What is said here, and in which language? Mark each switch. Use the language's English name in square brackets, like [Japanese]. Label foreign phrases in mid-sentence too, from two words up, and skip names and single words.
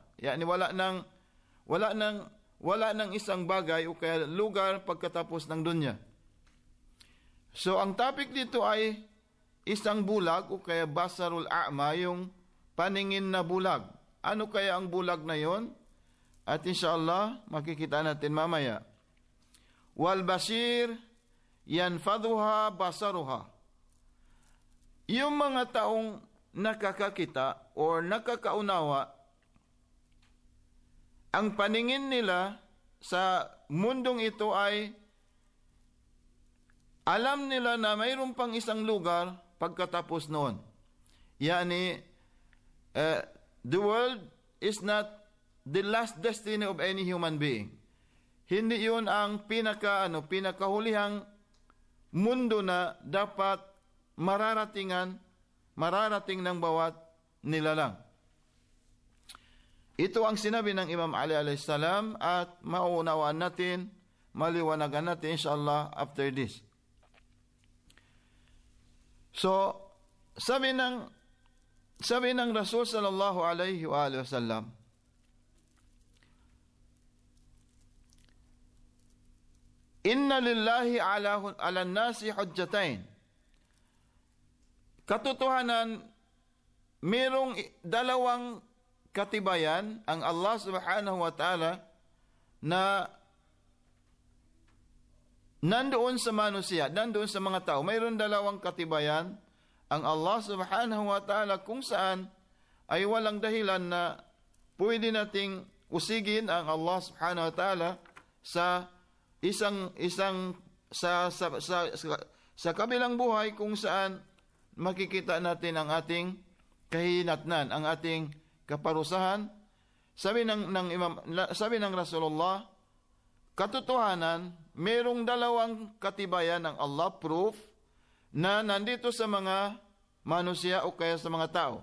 [Filipino] Yani, wala nang isang bagay o kaya lugar pagkatapos ng dunya. So, ang topic dito ay isang bulag o kaya [Arabic] البصر الأعمى, [Filipino] yung paningin na bulag. Ano kaya ang bulag na yon? At inshallah, makikita natin mamaya. [Arabic] والبصير ينفذها بصره. [Filipino] Yung mga taong nakakakita o nakakaunawa, ang paningin nila sa mundong ito ay alam nila na mayroon pang isang lugar pagkatapos noon. [English] Yani, the world is not the last destiny of any human being. [Filipino] Hindi yun ang pinakahulihang mundo na dapat mararating ng bawat nilalang. Ito ang sinabi ng Imam Ali [Arabic] عليه السلام [Filipino] at mauunawaan natin, maliwanagan natin inshallah [English] after this. [Filipino] So, sabi ng Rasul [Arabic] صلى الله عليه وسلم, إن لله على الناس حجتين. [Filipino] Katotohanan, mayroong dalawang katibayan ang Allah [Arabic] سبحانه وتعالى [Filipino] na nandoon sa manusia, nandoon sa mga tao. Mayroon dalawang katibayan ang Allah [Arabic] سبحانه وتعالى [Filipino] kung saan ay walang dahilan na pwede nating usigin ang Allah [Arabic] سبحانه وتعالى [Filipino] sa sa kabilang buhay kung saan makikita natin ang ating kahinatnan, ang ating kaparusahan. Sabi ng Rasulullah, katotohanan, mayroong dalawang katibayan ng Allah, proof, na nandito sa mga manusia o kaya sa mga tao.